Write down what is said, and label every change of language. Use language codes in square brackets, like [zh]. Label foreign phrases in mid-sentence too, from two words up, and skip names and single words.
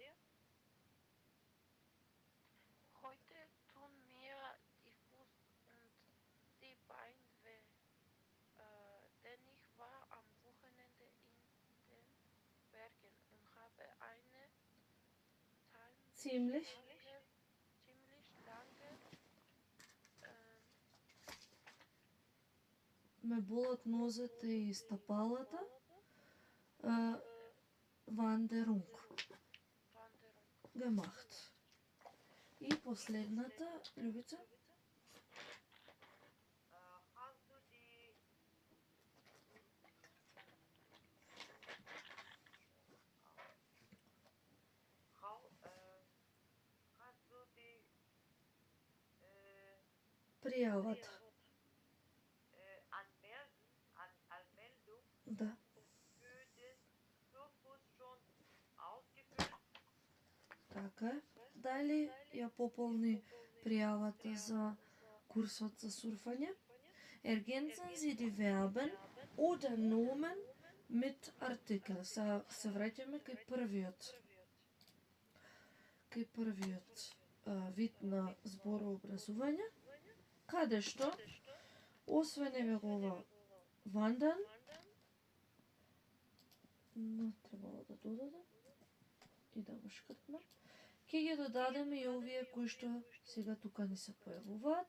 [de] Heute tun mir die Fuß und die Beine weh, denn ich war am Wochenende in den Bergen und habe eine Ziemlich lange [mk] ме болат нозете и стапалата. [de] Wanderung gemacht. [mk] И последната, Лјубица. [de] Hast du die hast du die [mk] Пријавата. [de] Anmeldung [mk] Да. [de] für den Kursus schon ausgefüllt? [mk] Така е. Дали ја пополни пријавата за курсот за сурфање? [de] Ergänzen Sie die Verben oder Nomen mit Artikel. [mk] Се враќаме кај првиот вид на зборообразување, каде што, освен еве wandern, но требало да додадам и да го шкртнам, ќе ги додадеме и овие кои што сега тука ни се појавуваат.